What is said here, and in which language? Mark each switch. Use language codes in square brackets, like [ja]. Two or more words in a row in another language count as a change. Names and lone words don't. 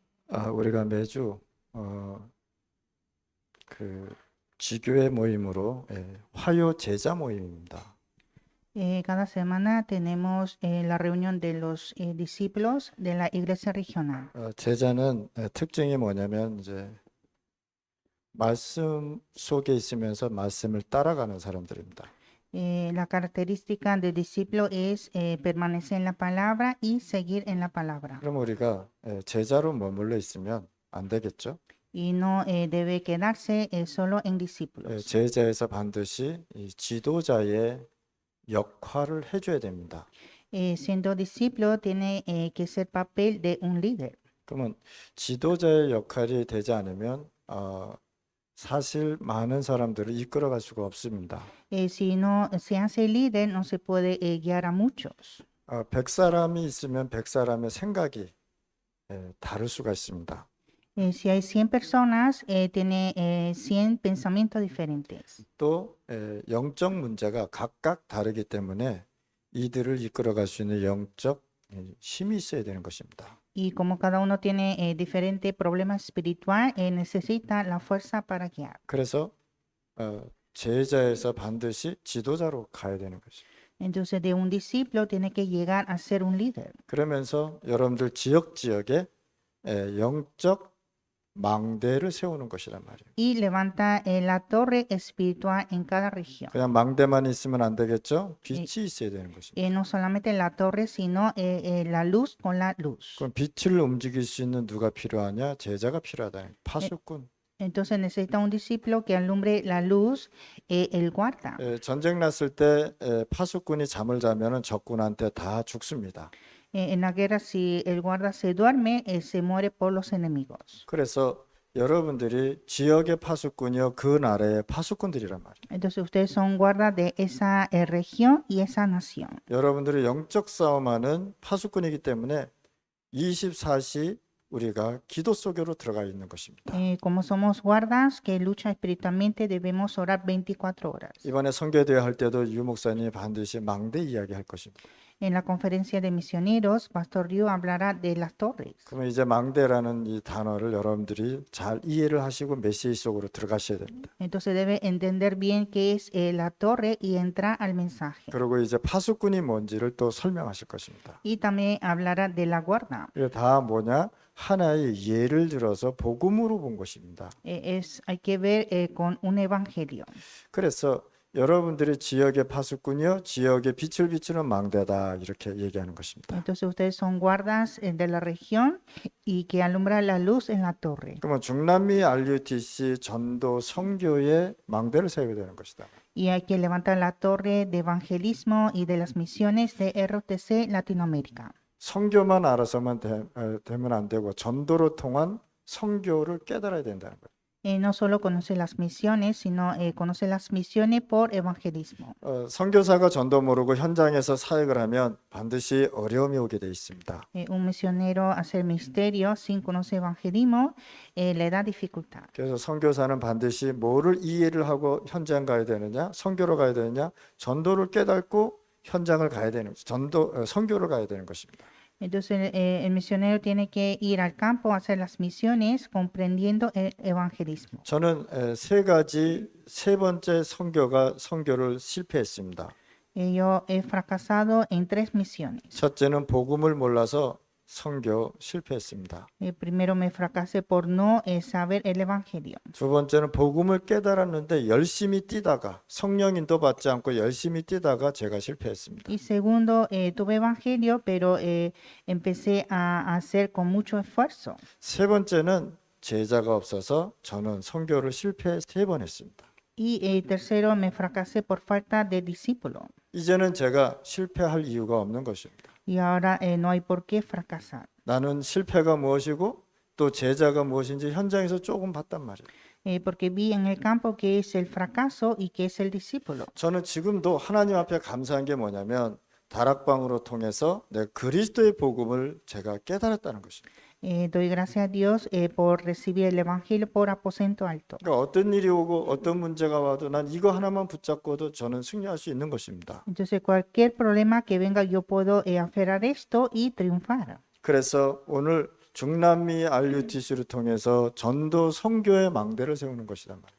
[ko] 우리가 매주 어, 그 지교회 모임으로 화요 제자 모임입니다. [es] Cada semana tenemos la reunión de los discípulos de la iglesia regional. [ko] 제자는 특징이 뭐냐면 이제 말씀 속에 있으면서 말씀을 따라가는 사람들입니다. [es] La característica del discípulo es permanecer en la palabra y seguir en la palabra. [ko] 그럼 우리가 제자로 머물러 있으면 안 되겠죠? [es] Y no debe quedarse solo en discípulos. [ko] 제자에서 반드시 이 지도자의 역할을 해줘야 됩니다. [es] Siendo discípulo tiene que ser papel de un líder. [ko] 그러면 지도자의 역할이 되지 않으면 사실 많은 사람들을 이끌어갈 수가 없습니다. [es] Si no se hace líder, no se puede guiar a muchos. [ko] 100사람이 있으면 100사람의 생각이 다를 수가 있습니다. [es] Si hay 100 personas, tiene 100 pensamientos diferentes. [ko] 또 영적 문제가 각각 다르기 때문에 이들을 이끌어갈 수 있는 영적 힘이 있어야 되는 것입니다. [es] Y como cada uno tiene diferente problema espiritual, necesita la fuerza para guiar. [ko] 그래서 제자에서 반드시 지도자로 가야 되는 것입니다. [es] Entonces, de un discípulo tiene que llegar a ser un líder. [ko] 그러면서 여러분들 지역에 영적 망대를 세우는 것이란 말이에요. [es] Y levanta la torre espiritual en cada región. [ko] 그냥 망대만 있으면 안 되겠죠? 빛이 있어야 되는 것입니다. [es] No solamente la torre, sino la luz con la luz. [ko] 그럼 빛을 움직일 수 있는 누가 필요하냐? 제자가 필요하다. 파수꾼. [es] Entonces necesita un discípulo que alumbre la luz, el guarda. [ko] 전쟁 났을 때 파수꾼이 잠을 자면은 적군한테 다 죽습니다. [es] En la guerra, si el guarda se duerme, se muere por los enemigos. [ko] 그래서 여러분들이 지역의 파수꾼이요 그 나라의 파수꾼들이란 말이에요. [es] Entonces ustedes son guardas de esa región y esa nación. [ko] 여러분들이 영적 싸움하는 파수꾼이기 때문에 24시 우리가 기도 속으로 들어가 있는 것입니다. [es] Como somos guardas que luchan espiritualmente, debemos orar 24 horas. [ko] 이번에 선교대회 할 때도 유 목사님이 반드시 망대 이야기할 것입니다. [es] En la conferencia de misioneros, Pastor Ryu hablará de las torres. [ko] 그러면 이제 망대라는 이 단어를 여러분들이 잘 이해를 하시고 메시지 속으로 들어가셔야 됩니다. [es] Entonces debe entender bien qué es la torre y entrar al mensaje. [ko] 그리고 이제 파수꾼이 뭔지를 또 설명하실 것입니다. [es] Y también hablará de la guarda. [ko] 이게 다 뭐냐? 하나의 예를 들어서 복음으로 본 것입니다. [es] Hay que ver con un evangelio. [ko] 그래서 여러분들이 지역의 파수꾼이요, 지역의 빛을 비추는 망대다 이렇게 얘기하는 것입니다. [es] Entonces ustedes son guardas de la región y que alumbra la luz en la torre. [ko] 그러면 중남미 RUTC 전도 선교의 망대를 세워야 되는 것이다. [es] Y hay que levantar la torre de evangelismo y de las misiones de ROTC Latinoamérica. [ko] 선교만 알아서만 되면 안 되고 전도로 통한 선교를 깨달아야 된다는 거예요. [es] No solo conoce las misiones, sino conoce las misiones por evangelismo. [ko] 선교사가 전도 모르고 현장에서 사역을 하면 반드시 어려움이 오게 돼 있습니다. [es] Un misionero hacer ministerio sin conocer evangelismo le da dificultad. [ko] 그래서 선교사는 반드시 뭐를 이해를 하고 현장 가야 되느냐, 선교로 가야 되느냐, 전도를 깨닫고 현장을 가야 되는 선교를 가야 되는 것입니다. [es] Entonces el misionero tiene que ir al campo a hacer las misiones comprendiendo el evangelismo. [ko] 저는 세 번째 선교를 실패했습니다. [es] Yo he fracasado en 3 misiones. [ko] 첫째는 복음을 몰라서 선교 실패했습니다. [es] Primero me fracasé por no saber el evangelio. [ko] 두 번째는 복음을 깨달았는데 열심히 뛰다가 성령인도 받지 않고 열심히 뛰다가 제가 실패했습니다. [es] Y segundo, tuve evangelio, pero empecé a hacer con mucho esfuerzo. [ko] 세 번째는 제자가 없어서 저는 선교를 실패 3번 했습니다. [es] Y tercero, me fracasé por falta de discípulo. [ko] 이제는 제가 실패할 이유가 없는 것입니다. [es] Y ahora no hay por qué fracasar. [ko] 나는 실패가 무엇이고 또 제자가 무엇인지 현장에서 조금 봤단 말이에요. [es] Porque vi en el campo qué es el fracaso y qué es el discípulo. [ko] 저는 지금도 하나님 앞에 감사한 게 뭐냐면 다락방으로 통해서 내 그리스도의 복음을 제가 깨달았다는 것입니다. [es] Doy gracias a Dios por recibir el evangelio por aposento alto. [ko] 그러니까 어떤 일이 오고 어떤 문제가 와도 난 이거 하나만 붙잡고도 저는 승리할 수 있는 것입니다. [es] Entonces cualquier problema que venga yo puedo aferrar esto y triunfar. [ko] 그래서 오늘 중남미 RUTC를 통해서 전도 선교의 망대를 세우는 것이란 말이에요.